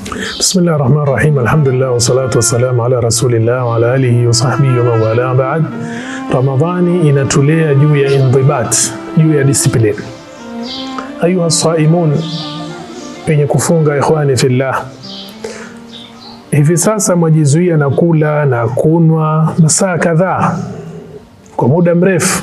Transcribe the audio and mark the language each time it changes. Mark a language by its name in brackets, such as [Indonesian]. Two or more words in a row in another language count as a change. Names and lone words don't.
[Arabic] بسم الله الرحمن الرحيم. الحمد لله والصلاة والسلام على رسول الله وعلى آله وصحبه ومن والاه بعد. [Swahili] Ramadhani inatulea juu ya indhibat, juu ya discipline. [Arabic] أيها الصائمون, [Swahili] penye kufunga [Arabic] إخواني في الله, [Swahili] hivi sasa mwajizuia na kula na kunwa masaa kadhaa kwa muda mrefu.